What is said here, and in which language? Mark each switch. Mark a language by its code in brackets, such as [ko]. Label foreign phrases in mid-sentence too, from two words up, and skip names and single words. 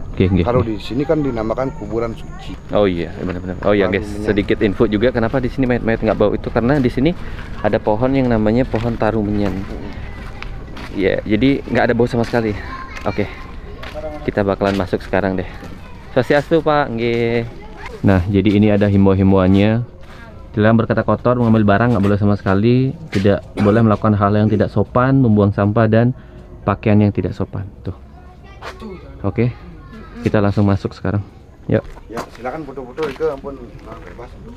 [id] Kalau di sini kan dinamakan kuburan suci. Oh iya, benar-benar. Oh iya guys, sedikit info juga kenapa di sini mayat-mayat nggak bau itu karena di sini ada pohon yang namanya pohon tarumenyan. Iya, jadi nggak ada bau sama sekali. Oke. Kita bakalan masuk sekarang deh. [ban] Swastiastu Pak, nggih. [id] Nah, jadi ini ada himbau-himbauannya. Dilarang berkata kotor, mengambil barang nggak boleh sama sekali, tidak boleh melakukan hal yang tidak sopan, membuang sampah dan pakaian yang tidak sopan. Tuh. Oke. Kita langsung masuk sekarang. Yuk. Ya, silakan foto-foto itu ampun bebas.